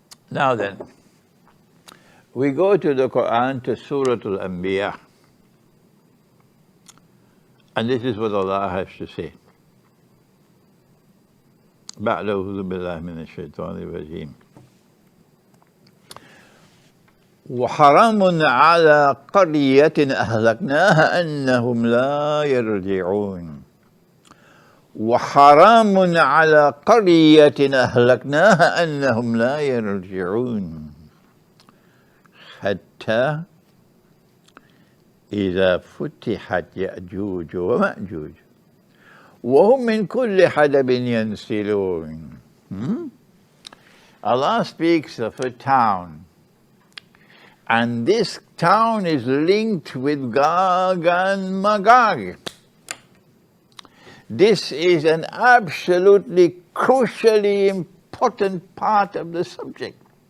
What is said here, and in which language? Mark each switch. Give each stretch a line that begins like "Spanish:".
English: Now then, we go to the Quran, to Surah Al-Anbiya. And this is what Allah has to say.
Arabic: بعد أعوذ بالله من الشيطان الرجيم. وحرام على قرية أهلكناها أنهم لا يرجعون. وحرام على قرية أهلكناها أنهم لا يرجعون حتى إذا فتحت يأجوج ومأجوج وهم من كل حدب ينسلون.
English: Allah speaks of a town, and this town is linked with Gog and Magog. This is an absolutely crucially important part of the subject.